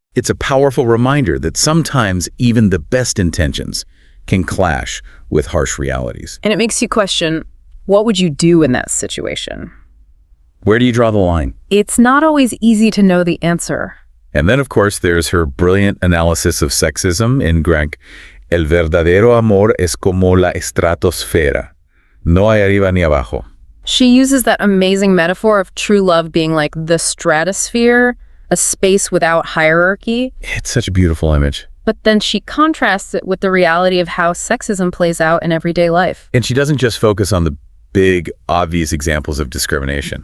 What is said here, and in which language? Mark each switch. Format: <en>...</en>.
<en>It's a powerful reminder that sometimes even the best intentions can clash with harsh realities. And it makes you question, what would you do in that situation? Where do you draw the line? It's not always easy to know the answer. And then, of course, there's her brilliant analysis of sexism in Greek.</en> <es>El verdadero amor es como la estratosfera. No hay arriba ni abajo.</es> <en>She uses that amazing metaphor of true love being like the stratosphere, a space without hierarchy. It's such a beautiful image. But then she contrasts it with the reality of how sexism plays out in everyday life. And she doesn't just focus on the big, obvious examples of discrimination.</en>